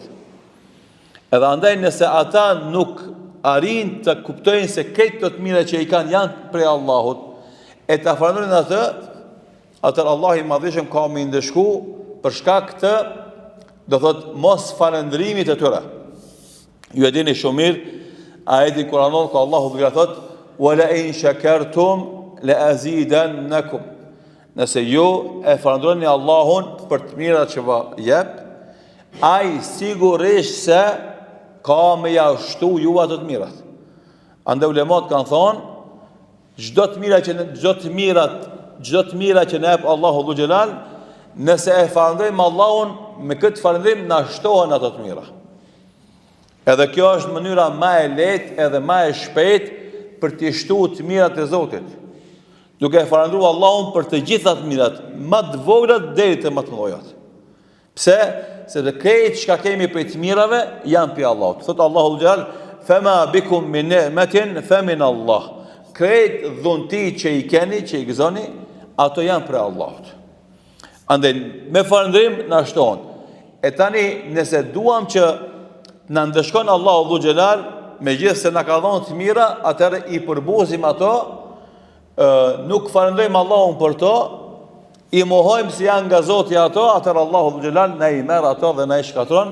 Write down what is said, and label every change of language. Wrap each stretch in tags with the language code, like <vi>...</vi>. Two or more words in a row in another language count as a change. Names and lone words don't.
<sq>Edhe andaj nëse ata nuk arrin të kuptojnë se këto të mira që i kanë janë prej Allahut, e ta falenderojnë atë, atëherë Allahu i madhreshëm ka më ndeshku për shkak të, do thot, mos falëndrimit e tyre. Ju e dini shumë mirë ajetin kuranor ku Allahu Dhu Xhelal thot:</sq> <ar>"ولئن شكرتم لأزيدنكم."</ar> <sq>Nëse ju e falënderoni Allahun për të mirat që va jep, ai sigurisht se ka me ja shtu ju ato të mirat. Andaj ulemat kanë thonë, çdo të mira që na jep Allahu Dhu Xhelal, nëse e falënderojmë Allahun, me këtë falëndrim na shtohen ato të mira. Edhe kjo është mënyra më e lehtë edhe më e shpejtë për të shtuar të mirat e Zotit, duke e falëndruar Allahun për të gjitha të mirat, më të voglat deri te më të mëdha. Pse? Se të krejt çka kemi prej të mirave janë prej Allahut. Thot Allahu Dhu Xhelal:</sq> <ar>"فما بكم من نعمة فمن الله."</ar> <sq>Krejt dhunti që i keni, që i gëzoni, ato janë prej Allahut. Andaj me falëndrim na shtohen. E tani nëse duam që na ndeshkon Allahu Dhu Xhelal, megjithëse na ka dhënë të mira, atëherë i përbuzim ato, nuk falënderojmë Allahun për to, i mohojmë se janë nga Zoti ato, atëherë Allahu Dhu Xhelal na i merr ato dhe na i shkatron.</sq>